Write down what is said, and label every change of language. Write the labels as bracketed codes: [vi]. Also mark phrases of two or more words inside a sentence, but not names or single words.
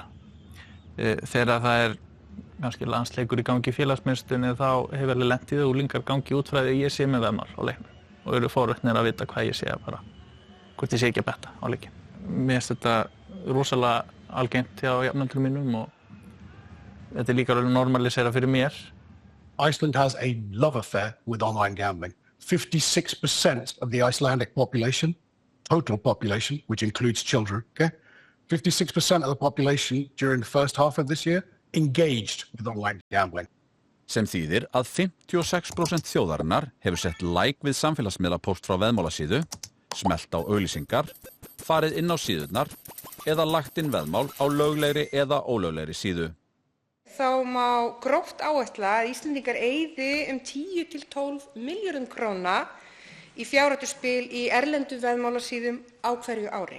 [is] Þegar það kannski landsleikur í gangi í félagsmiðstöðinni þá hefur alveg lent í það úlingar gangi út frá því að ég sé með veðmál á leiknum og eru forvitnir að vita hvað ég sé bara, hvort ég sé ekki að betta á leikin. Mér finnst þetta rosalega algengt hjá jafnöldrum mínum og þetta líka alveg normalisera fyrir mér. [en] Iceland has a love affair with online gambling. 56% of the Icelandic population, total population, which includes children, okay? 56% of the population during the first half of this year engaged with online gambling. [is] Sem þýðir að 56% þjóðarinnar hefur sett like við samfélagsmiðlapóst frá veðmálasíðu, smellt á auglýsingar, farið inn á síðurnar eða lagt inn veðmál á löglegri eða ólöglegri síðu. Þá má gróft áætla að Íslendingar eyði 10 til 12 milljörðum króna í fjárhættuspil í erlendu veðmálasíðum á hverju ári.